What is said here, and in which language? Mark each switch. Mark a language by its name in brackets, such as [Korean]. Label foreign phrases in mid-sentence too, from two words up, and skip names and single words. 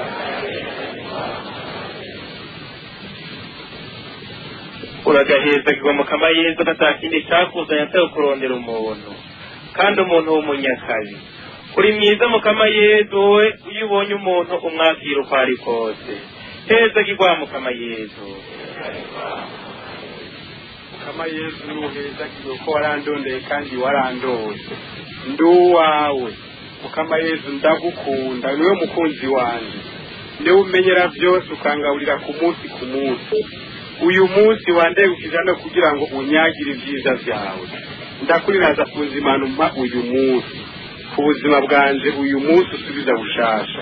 [Rundi] uragahezagirwa Mukama Yesu, atakindi cyakuzanye atari kurondera umuntu, kandi umuntu w'umunyakazi. Uri mwiza Mukama Yesu, wowe iyo ubonye umuntu umwakira uko ari kose. Hezagirwa Mukama Yesu. Mukama Yesu nuhezagirwa ko warandondeye kandi warandose. Nduwawe Mukama Yesu, ndagukunda, niwe mukunzi wanje. Niwe umenyera byose ukangaburira ku munsi ku munsi. Uyu munsi wandeye ukijana kugira ngo unyagire ibyiza byawe. Ndakuriraza kunzimana umpa uyu munsi, ku buzima bwanje uyu munsi usubiza bushasha.